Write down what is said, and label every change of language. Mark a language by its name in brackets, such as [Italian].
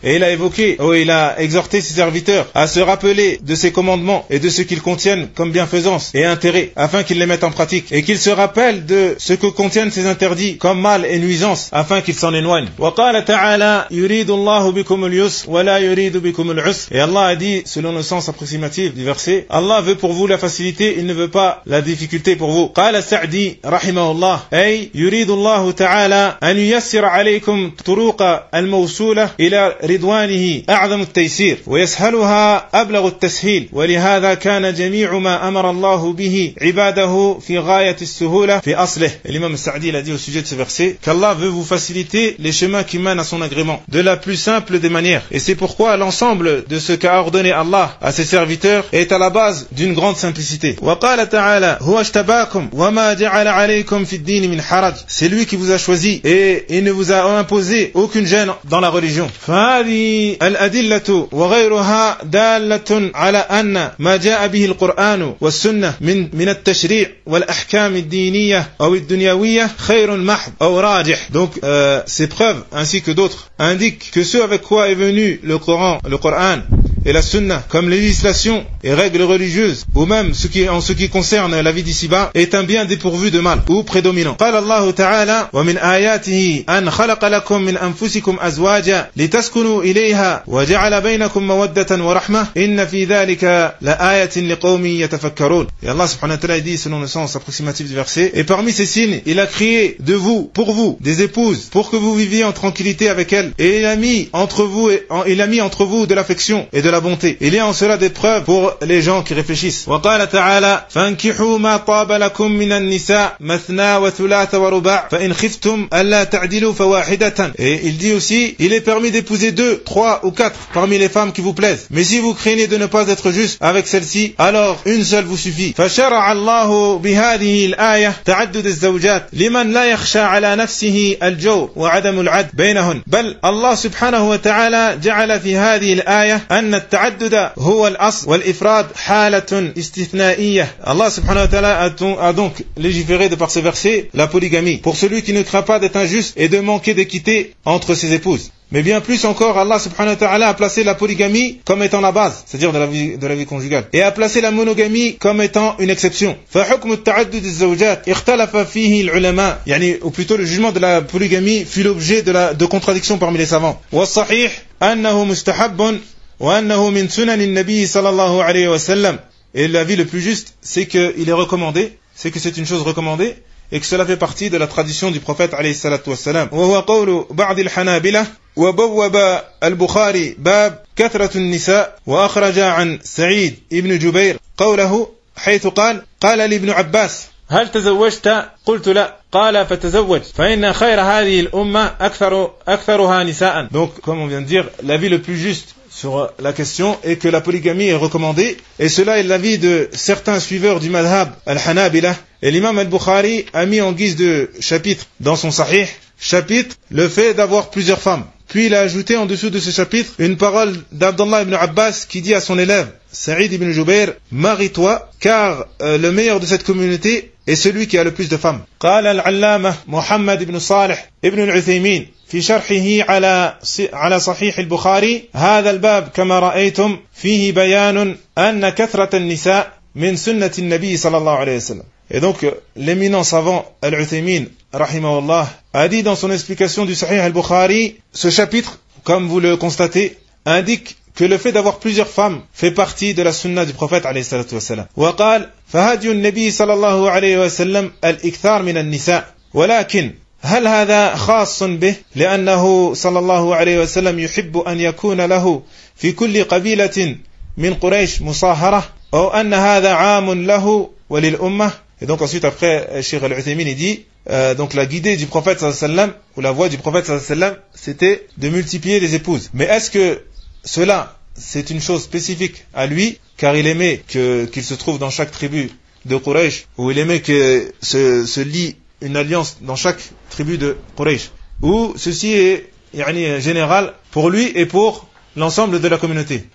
[French] Et il a évoqué, ou il a exhorté ses serviteurs à se rappeler de ses commandements et de ce qu'ils contiennent comme bienfaisance et intérêt, afin qu'ils les mettent en pratique, et qu'ils se rappellent de ce que contiennent ces interdits comme mal et nuisance, afin qu'ils s'en éloignent. [Arabic] وَقَالَ تَعَالَى يُرِيدُ اللَّهُ بِكُمُ الْيُسْرَ وَلَا يُرِيدُ بِكُمُ الْعُسْرَ. [French] Et Allah a dit, selon le sens approximatif du verset, Allah veut pour vous la facilité, il ne veut pas la difficulté pour vous. [Arabic] قال السعدي رحمه الله أي يريد الله تعالى أن ييسر عليكم طرق الموصولة إلى رضوانه أعظم التيسير ويسهلها أبلغ التسهيل ولهذا كان جميع ما أمر الله به عباده في غاية السهولة في أصله. [French] الإمام السعدي l'a dit au sujet de ce verset qu'Allah veut vous faciliter les chemins qui mènent à son agrément de la plus simple des manières, et c'est pourquoi l'ensemble de ce qu'a ordonné Allah à ses serviteurs est à la base d'une grande simplicité. [Arabic] وقال تعالى هو اجتباكم وما جعل عليكم في الدين الدين من حرج. [French] C'est lui qui vous a choisi et il ne vous a imposé aucune gêne dans la religion. [Arabic] فهذه الأدلة وغيرها دالة على أن ما جاء به القرآن والسنة من التشريع والأحكام الدينية أو الدنيوية خير محض أو راجح. [French] Donc ces preuves ainsi que d'autres indiquent que ce avec quoi est venu le Coran et la sunna, comme législation et règles religieuses, ou même en ce qui concerne la vie d'ici-bas, est un bien dépourvu de mal ou prédominant. [Arabic] قال الله تعالى ومن آياته أن خلق لكم من أنفسكم أزواجا لتسكنوا إليها وجعل بينكم مودة ورحمة إن في ذلك لآية لقوم يتفكرون. [French] Et Allah subhanahu wa ta'ala dit selon le sens approximatif du verset: et parmi ces signes, il a créé de vous pour vous des épouses pour que vous viviez en tranquillité avec elles, et il a mis entre vous de l'affection et de la bonté. Il y a en cela des preuves pour les gens qui réfléchissent. [Arabic] وقال تعالى فانكحوا ما طاب لكم من النساء مثنى وثلاث ورباع فإن خفتم ألا تعدلوا فواحدة. [French] Et il dit aussi, il est permis d'épouser deux, trois ou quatre parmi les femmes qui vous plaisent. Mais si vous craignez de ne pas être juste avec celle-ci, alors une seule vous suffit. [Arabic] فشرع الله بهذه الآية تعدد الزوجات لمن لا يخشى على نفسه الجو وعدم العد بينهن. بل الله سبحانه وتعالى جعل في هذه الآية أن التعدد هو الأصل والإفراد حالة استثنائية. [French] الله سبحانه وتعالى a donc légiféré de par ce verset la polygamie pour celui qui ne craint pas d'être injuste et de manquer d'équité entre ses épouses. Mais bien plus encore, Allah subhanahu wa ta'ala a placé la polygamie comme étant la base, c'est-à-dire de la vie conjugale, et a placé la monogamie comme étant une exception. [Arabic] فحكم التعدد الزوجات اختلف فيه العلماء, يعني [French] ou plutôt le jugement de la polygamie fut l'objet de contradictions parmi les savants. [Arabic] والصحيح أنه مستحب وأنه من سنن النبي صلى الله عليه وسلم. [French] Et l'avis le plus juste, c'est qu'il est recommandé, c'est que c'est une chose recommandée, et que cela fait partie de la tradition du prophète [Arabic] عليه الصلاة والسلام. وهو قول بعض الحنابلة وبوب البخاري باب كثرة النساء وأخرج عن سعيد ابن جبير قوله حيث قال قال لابن عباس هل تزوجت؟ قلت لا. قال فتزوج فإن خير هذه الأمة أكثرها نساء. [French] Donc comme on vient de dire, l'avis le plus juste sur la question est que la polygamie est recommandée, et cela est l'avis de certains suiveurs du madhab al-Hanabila. Et l'imam al-Bukhari a mis en guise de chapitre dans son sahih chapitre le fait d'avoir plusieurs femmes. Puis il a ajouté en dessous de ce chapitre une parole d'Abdallah ibn Abbas qui dit à son élève Saïd ibn Jubair, marie-toi, car le meilleur de cette communauté est celui qui a le plus de femmes. [Arabic] قال العلامة محمد ابن صالح ابن العثيمين في شرحه على صحيح البخاري هذا الباب كما رأيتم فيه بيان أن كثرة النساء من سنة النبي صلى الله عليه وسلم. [French] Et donc l'éminent savant Al-Uthaymeen rahimahullah a dit dans son explication du Sahih Al-Bukhari, ce chapitre, comme vous le constatez, indique que le fait d'avoir plusieurs femmes fait partie de la sunna du prophète [Arabic] عليه الصلاة والسلام. Wa qala fa hadiyu an-nabi sallallahu alayhi wa sallam al-ikthar min an-nisa walakin هل هذا خاص به لأنه صلى الله عليه وسلم يحب أن يكون له في كل قبيلة من قريش مصاهرة أو أن هذا عام له وللأمة. [French] Et donc ensuite après Cheikh Al-Uthaymeen il dit donc la guidée du prophète sallallahu alayhi wa sallam ou la voie du prophète sallallahu alayhi wa sallam c'était de multiplier les épouses, mais est-ce que cela c'est une chose spécifique à lui car il aimait qu'il se trouve dans chaque tribu de Quraysh, ou il aimait que se lie une alliance dans chaque tribu de Quraysh, ou ceci est [Arabic] يعني, [French] général pour lui et pour l'ensemble de la communauté.